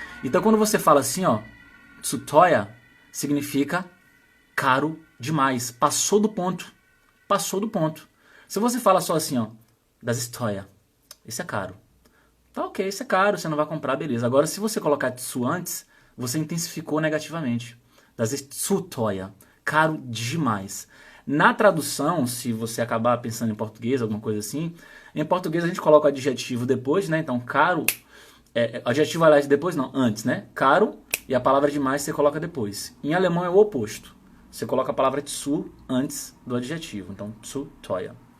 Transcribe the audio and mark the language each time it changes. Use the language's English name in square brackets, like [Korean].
[Portuguese] Então, quando você fala assim, ó, zu teuer, significa caro demais. Passou do ponto. Passou do ponto. Se você fala só assim, ó, [German] das ist teuer, [Portuguese] isso é caro. Tá ok, isso é caro, você não vai comprar, beleza. Agora, se você colocar tsu antes, você intensificou negativamente. [German] Das ist zu teuer, [Portuguese] caro demais. Na tradução, se você acabar pensando em português, alguma coisa assim, em português a gente coloca o adjetivo depois, né? Então, caro, adjetivo aliás depois não, antes, né? Caro e a palavra demais você coloca depois. Em alemão é o oposto. Você coloca a palavra tsu antes do adjetivo. Então, zu teuer.